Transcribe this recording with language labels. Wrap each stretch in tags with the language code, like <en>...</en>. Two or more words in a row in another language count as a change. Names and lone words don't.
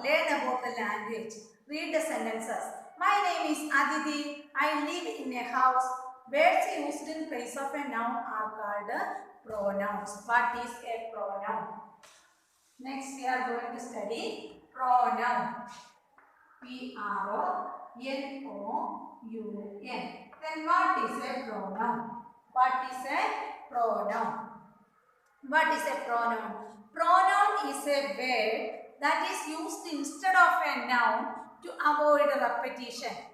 <en>Learn about the language. Read the sentences. My name is Aditi. I live in a house. Words used in place of a noun are called pronouns. What is a pronoun? Next, we are going to study pronoun. P-R-O-N-O-U-N. Then what is a pronoun? What is a pronoun? What is a pronoun? Pronoun is a word that is used instead of a noun to avoid a repetition.</en>